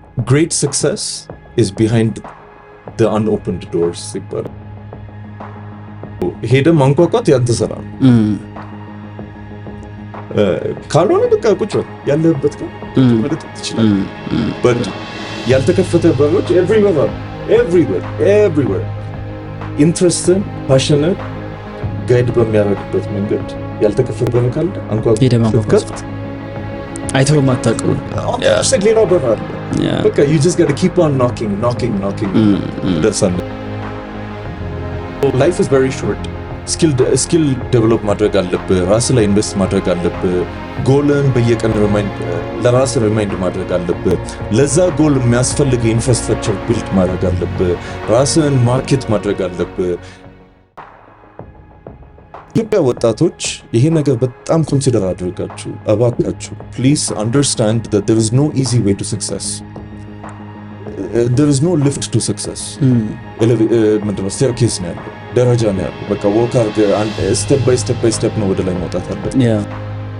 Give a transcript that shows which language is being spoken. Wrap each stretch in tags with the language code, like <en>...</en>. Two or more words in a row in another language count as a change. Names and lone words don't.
<en>great success is behind the unopened doors</en> <am>ይባላል። ሄደ ማንኳኳት ያንተ ስራ ነው። ካልሆነ በቃ ቁጭ ያለበት ጋር ማለት ትችላለህ። but ያልተከፈተ በሮች</am> <en>everywhere interesting passionate guide</en> <am>በሚያደርግበት መንገድ ያልተከፈተ በር ካለ አንኳኳት አይተው ማታውቀው ሌላው በር አለ። በቃ</am> <en>you just got to keep on knocking. That's all. Life is very short. skill develop</en> <am>ማድረግ አለብህ። ራስ ላይ ኢንቨስት ማድረግ አለብህ። ጎልን በየቀን ለራስ ሪማይንድ ማድረግ አለብህ። ለዛ ጎል የሚያስፈልግ</am> <en>infrastructure build</en> <am>ማድረግ አለብህ። ራስን ማርኬት ማድረግ አለብህ። ኢትዮጵያ ወጣቶች ይሄ ነገር በጣም ኮንሲደር አድርጋችሁ እባካችሁ</am> <en>please understand that there is no easy way to success. There is no lift to success.</en> <am>ምንድነው staircase ነው ያለው፣ ደረጃ ነው ያለው። በቃ</am> <en>walk step by step</en> <am>ነው ወደ ላይ መውጣት አለበት።</am>